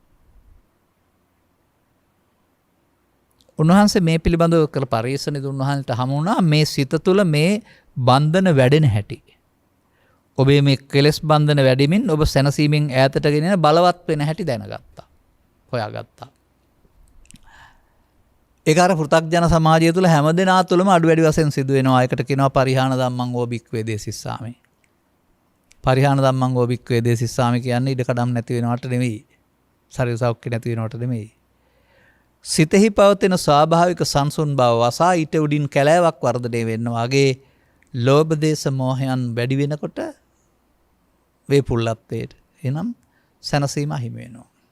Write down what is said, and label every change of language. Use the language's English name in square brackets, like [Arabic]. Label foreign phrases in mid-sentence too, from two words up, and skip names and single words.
[Sinhala] උන්වහන්සේ මේ පිළිබඳව කළ පරිශ්‍රණෙදි උන්වහන්සේට හමු වුණා මේ සිත තුළ මේ බන්ධන වැඩෙන හැටි. ඔබේ මේ කෙලෙස් බන්ධන වැඩිමින් ඔබ සැනසීමෙන් ඈතට ගෙනෙන බලවත් වෙන හැටි දැනගත්තා. හොයාගත්තා. ඒක අර පෘථග්ජන සමාජය තුළ හැමදෙනා තුළම අඩු වැඩි වශයෙන් සිදු වෙනවා. ඒකට කියනවා [Pali] පරිහාන ධම්මං ඕබික්වේ දේසිස්සාමි. පරිහාන ධම්මං ඕබික්වේ දේසිස්සාමි [Sinhala] කියන්නේ ඉඩකඩම් නැති වෙනවට නෙවෙයි. ශරීර සෞඛ්‍ය නැති වෙනවට නෙවෙයි. සිතෙහි පවතින ස්වාභාවික සංසුන් බව වසා ඊට උඩින් කැලෑවක් වර්ධනය වෙන්න වගේ ලෝභ දේශ මොහයන් වැඩි වෙනකොට වේ පුල්ලත්වයට එනම් සැනසීම හිමි වෙනවා.